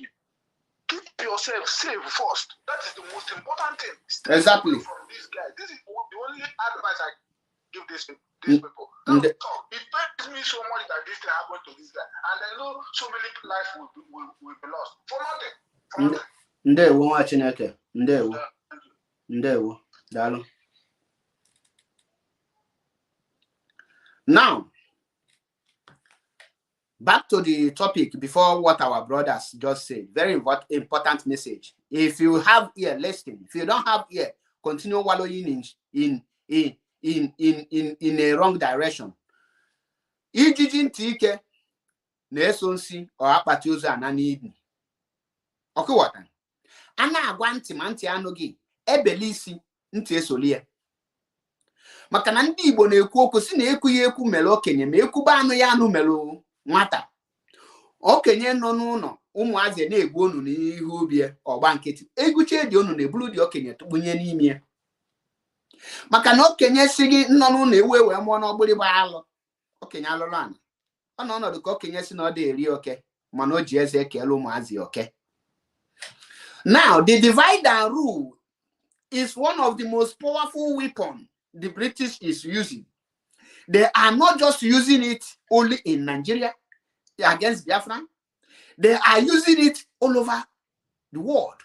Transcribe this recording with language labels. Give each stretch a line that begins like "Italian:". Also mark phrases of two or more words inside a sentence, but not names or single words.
English: Keep yourself safe first. That is the most important thing. Stay exactly. Away from this guy. This is the only advice I give these people. It pains me so much that this thing happened to this guy. And I know so many lives will be lost. For nothing.
Igbo: Ndewo. Ndewo. Dalo.
English: Now, back to the topic before what our brothers just said. Very important message. If you have ear, listen. If you don't have ear, continue wallowing in a wrong direction.
Igbo: Ijiji ntị ike na-eso nsi ọ akpati ozu ana n'idi. Ọkụwata. A na-agwa ntị ma ntị anụghị ebeli isi ntị esoli ya. Maka na ndị Igbo na-ekwu okwu si na ekwu ya ekwu mere okenye ma ekwuba anụ ya anụ mere nwata. Okenye nọ n'ụlọ ụmụazị na-egbu onu n'ihu ubi ọgba nkịtị. Eguche dị onu na-eburu dị okenye tụkpunye n'ime. Maka na okenye si gị nọ n'ụlọ ewe mụọ n'ọgbịrịgba alụ. Okenye alụrụ ana. Ọ nọ ọnọdụ ka okenye si na ọ dị eri oke mana o ji eze ekele ụmụazị oke.
English: Now, the divide and rule is one of the most powerful weapons the British is using. They are not just using it only in Nigeria against Biafra. They are using it all over the world.